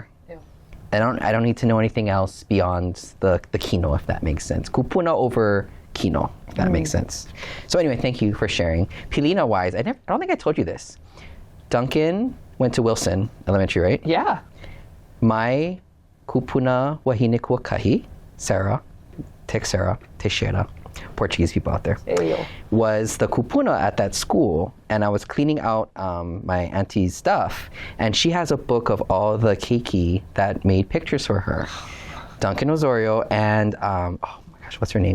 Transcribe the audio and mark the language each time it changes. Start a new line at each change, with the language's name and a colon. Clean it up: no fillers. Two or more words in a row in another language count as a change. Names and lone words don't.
English: I don't need to know anything else beyond the kino, if that makes sense. Kupuna over kino, if that makes sense. So anyway, thank you for sharing. Pilina-wise, I don't think I told you this. Duncan went to Wilson Elementary, right? Yeah. My
Hawaiian: kupuna wahine
English: Koa Sarah, Teixeira, Portuguese people out there, was the kupuna at that school, and I was cleaning out my auntie's stuff, and she has a book of all the keiki that made pictures for her. Duncan Osorio, and oh my gosh, what's her name?